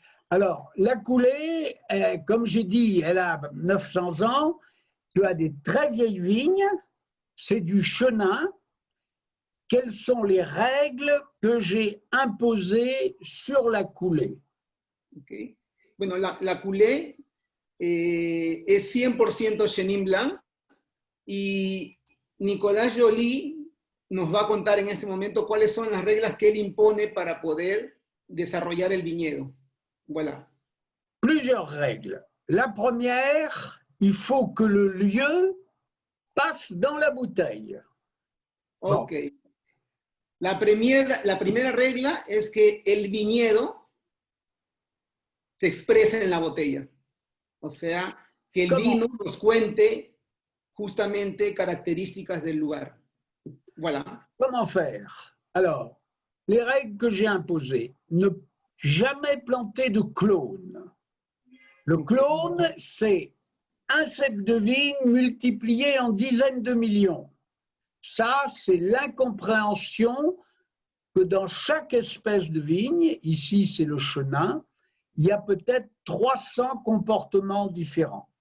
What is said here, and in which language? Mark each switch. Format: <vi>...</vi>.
<fr>Alors, la coulée, comme j'ai dit, elle a 900 ans. Tu as des très vieilles vignes. C'est du chenin. Quelles sont les règles que j'ai imposées sur la coulée? Okay.</fr> <es>Bueno, la coulée es 100% Chenin Blanc y Nicolás Joly nos va a contar en ese momento cuáles son las reglas que él impone para poder desarrollar el viñedo.</es> <fr>Voilà. Plusieurs règles. La première, il faut que le lieu passe dans la bouteille. Ok. Bon.</fr> <es>La primera regla es que el viñedo se exprese en la botella. O sea, que el vino nos cuente justamente características del lugar.</es> <fr>Voilà. Comment faire? Alors, les règles que j'ai imposées. Ne jamais planter de clone. Le clone, c'est un cep de vigne multiplié en dizaines de millions. Ça, c'est l'incompréhension que dans chaque espèce de vigne, ici c'est le chenin, il y a peut-être 300 comportements différents.</fr>